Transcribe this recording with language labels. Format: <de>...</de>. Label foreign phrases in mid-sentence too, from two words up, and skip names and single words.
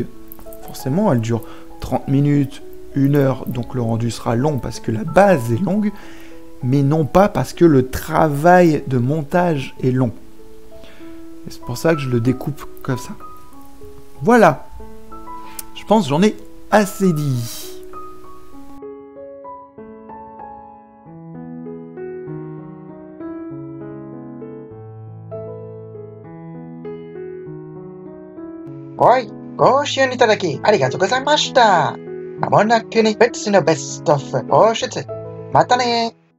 <fr>Forcément, elle dure 30 minutes, 1 heure, donc le rendu sera long parce que la base est longue, mais non pas parce que le travail de montage est long. Et c'est pour ça que je le découpe comme ça. Voilà. Je pense que j'en ai assez dit.</fr> <ja>はい、ご視聴いただきありがとうございました。まもなくに別のベストオフ放出。またね</ja>